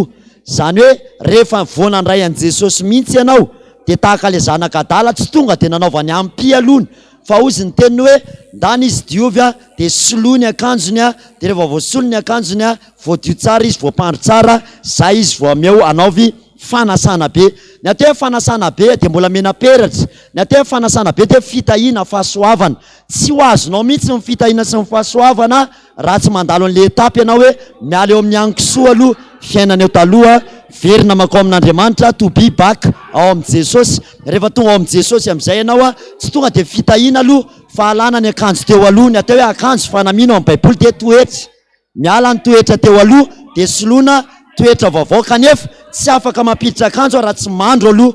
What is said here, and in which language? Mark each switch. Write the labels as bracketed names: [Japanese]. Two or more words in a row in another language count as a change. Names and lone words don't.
[Malagasy] Zany hoe rehefa voanandray an'i Jesosy mihitsy ianao dia tahaka ilay zanaka adala tsy tonga dia nanaovany ampialony, fa ozy ny teniny hoe ndany izy diovy dia soloy ny akanjony, dia rehefa voasolo ny akanjony voadio tsara izy, voapandro tsara, zay izy vao ameo anaovy fanasana be. Ny atao hoe fanasana be dia mbola mena peratra. Ny atao hoe fanasana be dia fitahiana fahasoavana. Tsy ho azonao mihitsy ny fitahiana sy ny fahasoavana raha tsy mandalo an'ilay etapy ianao hoe miala eo amin'ny ankisoa aloha fiainana eo taloha, verina makao amin'Andriamanitra, [English] to be back [Malagasy] ao amin'i Jesosy. Rehefa tonga ao amin'i Jesosy amin'izay ianao tsy tonga dia fitahiana aloha fa alana ny akanjo teo aloha. Ny atao hoe akanjo fanamiana ao amin'ny Baiboly dia toetra. Miala ny toetra teo aloha dia soloina toetra vaovao, kanefa tsy afaka mampiditra akanjo raha tsy mandro aloha.